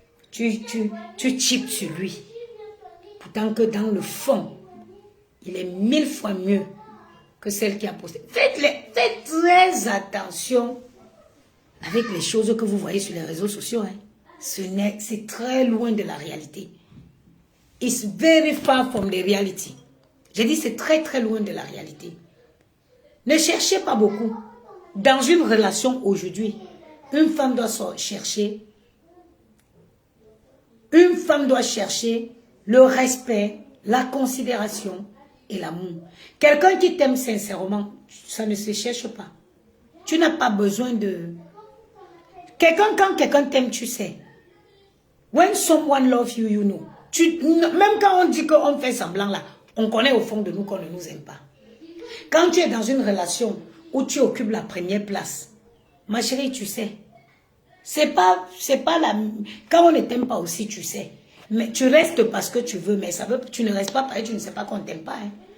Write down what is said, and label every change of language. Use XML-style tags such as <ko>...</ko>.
<fr>Tu chips sur lui. Pourtant que dans le fond, il est 1000 fois mieux que celle qui a posté. Faites très attention avec les choses que vous voyez sur les réseaux sociaux. Hein. C'est très loin de la réalité.</fr> <en>It's very far from the reality.</en> <fr>J'ai dit c'est très très loin de la réalité. Ne cherchez pas beaucoup. Dans une relation aujourd'hui, une femme doit chercher. Une femme doit chercher le respect, la considération et l'amour. Quelqu'un qui t'aime sincèrement, ça ne se cherche pas. Tu n'as pas besoin de... Quand quelqu'un t'aime, tu sais.</fr> <en>When someone loves you, you know.</en> <fr>Même quand on dit qu'on fait semblant là, on connaît au fond de nous qu'on ne nous aime pas. Quand tu es dans une relation où tu occupes la première place, ma chérie, tu sais. C'est pas la... Quand on ne t'aime pas aussi, tu sais. Mais tu restes parce que tu veux, mais ça veut tu ne restes pas parce que tu ne sais pas qu'on ne t'aime pas. Hein.</fr>